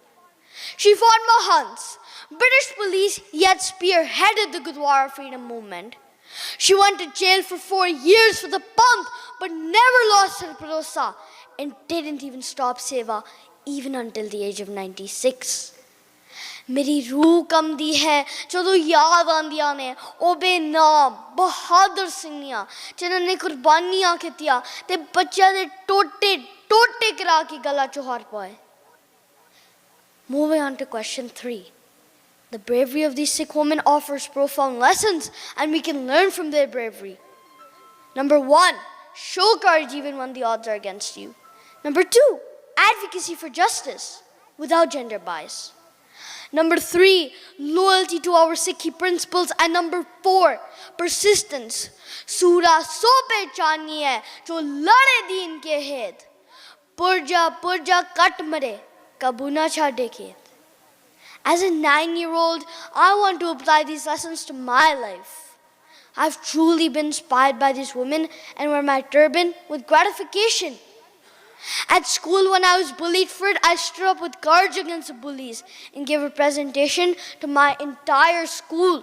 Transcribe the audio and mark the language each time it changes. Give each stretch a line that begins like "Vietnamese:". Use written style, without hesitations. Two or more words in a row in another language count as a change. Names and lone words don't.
English: She fought Mahants, British police, yet spearheaded the Gurdwara freedom movement. She went to jail for 4 years for the Panth, but never lost her bharosa and didn't even stop seva even until the age of 96.
Punjabi: ਮੇਰੀ ਰੂਹ ਕੰਬਦੀ ਹੈ ਜਦੋਂ ਯਾਦ ਆਂਦੀਆਂ ਨੇ ਉਹ ਬੇਨਾਮ ਬਹਾਦਰ ਸਿੰਘਾਂ ਜਿਨ੍ਹਾਂ ਨੇ ਕੁਰਬਾਨੀਆਂ ਕੀਤੀਆਂ ਤੇ ਬੱਚਿਆਂ ਦੇ ਟੋਟੇ ਟੋਟੇ ਕਰਾ ਕੇ ਗਲਾ ਚੋਹਾਰ ਪਾਏ.
English: Moving on to question 3. The bravery of these Sikh women offers profound lessons and we can learn from their bravery. Number 1, show courage even when the odds are against you. Number 2, advocacy for justice without gender bias. Number 3, loyalty to our Sikhi principles. And number 4, persistence.
Punjabi: ਸੂਰਾ ਸੋ ਪਹਿਚਾਨੀ ਹੈ ਜੋ ਲੜੇ ਦੀਨ ਕੇ ਹੇਤ. ਪੁਰਜਾ ਕਟ ਮਰੇ ਕਬੂ ਨਾ ਛਾਡੇ ਖੇਤ.
English: As a 9-year-old, I want to apply these lessons to my life. I've truly been inspired by these women and wear my turban with gratification. At school, when I was bullied for it, I stood up with courage against the bullies and gave a presentation to my entire school.